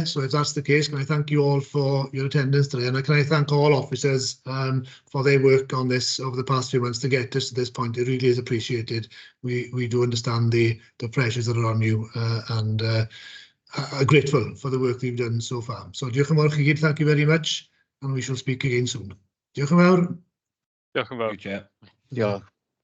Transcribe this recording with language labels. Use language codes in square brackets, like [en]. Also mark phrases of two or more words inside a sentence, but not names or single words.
[en] So if that's the case, can I thank you all for your attendance today, and can I thank all officers for their work on this over the past few months to get us to this point. It really is appreciated. We do understand the pressures that are on you, and are grateful for the work that you've done so far. [cy] So diolch yn fawr chi gyd, [en] thank you very much, and we shall speak again soon. [cy] Diolch yn fawr. Diolch yn fawr. [en] Good, yeah. [cy] Diolch.